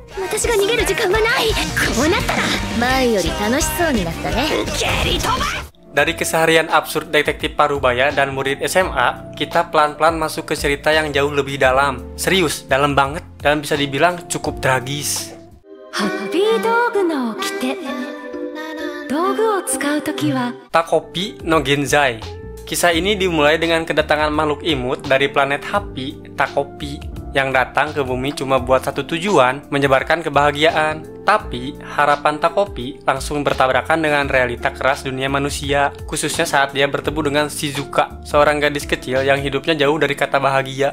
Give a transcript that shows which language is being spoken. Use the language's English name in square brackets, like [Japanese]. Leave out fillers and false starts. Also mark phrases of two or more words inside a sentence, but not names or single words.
[Indonesian] Dari keseharian absurd detektif Parubaya dan murid SMA, kita pelan-pelan masuk ke cerita yang jauh lebih dalam. Serius, dalam banget, dan bisa dibilang cukup tragis. Takopi no Genzai. Kisah ini dimulai dengan kedatangan makhluk imut dari planet Happy, Takopi, yang datang ke bumi cuma buat satu tujuan, menyebarkan kebahagiaan. Tapi, harapan Takopi langsung bertabrakan dengan realita keras dunia manusia, khususnya saat dia bertemu dengan Shizuka, seorang gadis kecil yang hidupnya jauh dari kata bahagia.